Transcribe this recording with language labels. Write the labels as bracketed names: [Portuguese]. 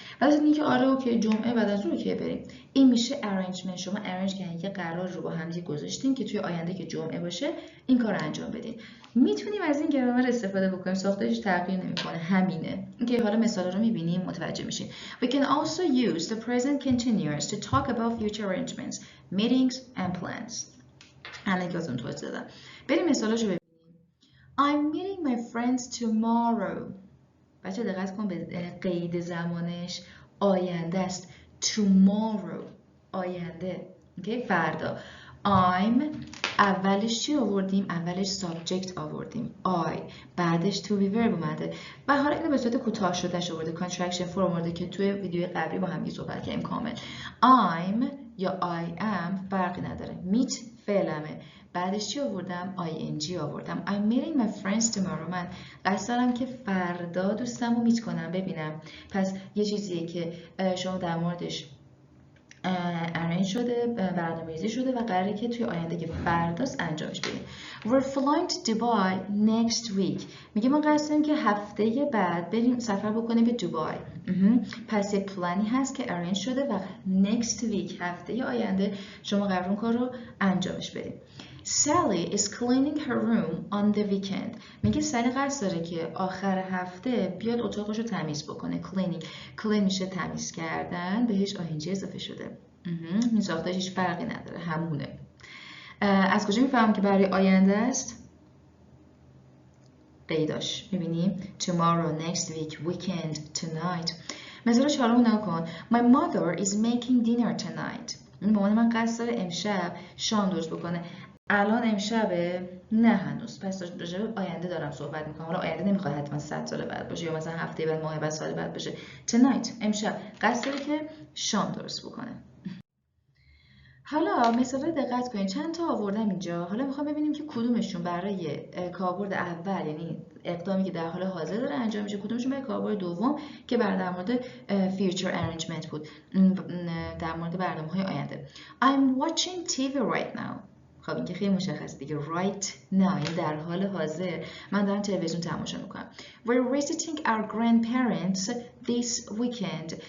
[Persian] از اینی که آره اوکی جمعه بعد از ظهر اوکی بریم. این میشه arrangement. شما arrange کردین یه قرار رو با هم دیگه گذاشتین که توی آینده که جمعه باشه این کار رو انجام بدین. میتونیم از این گرامر استفاده بکنیم، ساختارش تغییر نمیکنه، همینه. اوکی حالا مثال رو میبینیم متوجه میشین. [English] We can also use the present continuous to talk about future arrangements, meetings and plans. [Persian] الان که ازون توضیح دادم. بریم مثالاشو ببینیم. [English] I'm meeting my friends tomorrow. [Persian] بچه دقت کن به قید زمانش آینده است. tomorrow آینده. اوکی فردا. I'm اولش چی آوردیم؟ اولش subject آوردیم I، بعدش to be verb اومده و حالا اینو به صورت کوتاه شدهش آورده، contraction form آورده که توی ویدیو قبلی با هم صحبت کردیم کامل. I'm یا I am فرقی نداره. meet فعلمه، بعدش چی آوردم؟ ing آوردم. [English] I'm meeting my friends tomorrow. [Persian] من قصد دارم که فردا دوستم رو میت کنم ببینم. پس یه چیزیه که شما در موردش arrange شده، برنامه‌ریزی شده و قراره که توی آینده که فرداست انجامش بدیم. [English] We're flying to Dubai next week. [Persian] میگه ما قصد داریم که هفته بعد بریم سفر بکنیم به دوبای. پس یه پلانی هست که arrange شده و next week هفته آینده شما قراره اون کار رو انجامش بدیم. [English] Sally is cleaning her room on the weekend. [Persian] میگه سالی قصد داره که آخر هفته بیاد اتاقش رو تمیز بکنه. clean میشه تمیز کردن، بهش ing اضافه شده. این ساختارش هیچ فرقی نداره، همونه. از کجا میفهمم که برای آینده است؟ قیداش میبینیم tomorrow, next week, weekend, tonight. مثلا 4 نگاه کن. [English] My mother is making dinner tonight. [Persian] مامان من قصد داره امشب شام درست بکنه. الان امشبه؟ نه هنوز. پس راجع به آینده دارم صحبت میکنم. حالا آینده نمیخواد حتما 100 سال بعد باشه یا مثلا هفته بعد، ماه بعد، سال بعد باشه. tonight امشب قصد داره که شام درست بکنه. حالا مثلا دقت کنید چند تا آوردم اینجا. حالا میخوام ببینیم که کدومشون برای کاربرد اول یعنی اقدامی که در حال حاضر داره انجام میشه، کدومشون برای کاربرد دوم که در مورد future arrangement بود، در مورد برنامه‌های آینده. [English] I'm watching TV right now. [Persian] خب این که خیلی مشخص دیگه. right now یعنی در حال حاضر من دارم تلویزیون تماشا میکنم. [English] We're visiting our grandparents this weekend.